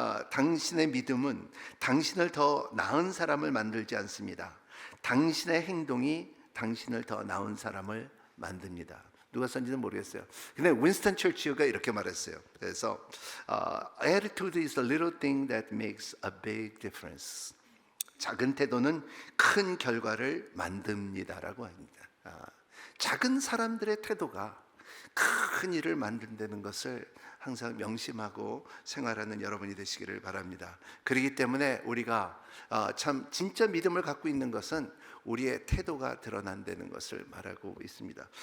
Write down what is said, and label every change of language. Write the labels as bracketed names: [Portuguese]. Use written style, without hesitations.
[Korean] 당신의 믿음은 당신을 더 나은 사람을 만들지 않습니다. 당신의 행동이 당신을 더 나은 사람을 만듭니다. 누가 썼는지는 모르겠어요. 근데 윈스턴 처치가 이렇게 말했어요. 그래서 [English] attitude is the little thing that makes a big difference. [Korean] 작은 태도는 큰 결과를 만듭니다라고 합니다. 작은 사람들의 태도가 큰 일을 만든다는 것을 항상 명심하고 생활하는 여러분이 되시기를 바랍니다. 그렇기 때문에 우리가 참 진짜 믿음을 갖고 있는 것은 우리의 태도가 드러난다는 것을 말하고 있습니다.